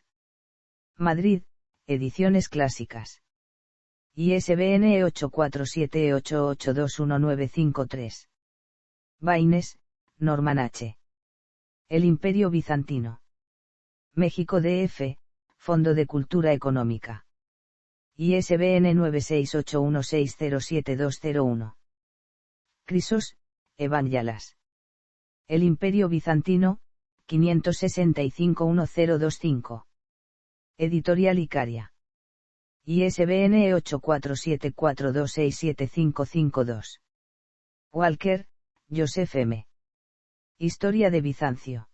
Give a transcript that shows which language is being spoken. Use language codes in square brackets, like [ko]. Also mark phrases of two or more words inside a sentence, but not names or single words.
[es] Madrid, Ediciones Clásicas. ISBN 8478821953. Baines, Norman H. El Imperio Bizantino. México DF, Fondo de Cultura Económica. ISBN 96816070201. Crisos, Evangelas. El Imperio Bizantino, 565-1025. Editorial Icaria. ISBN 8474267552. Walker, Joseph M. Historia de Bizancio.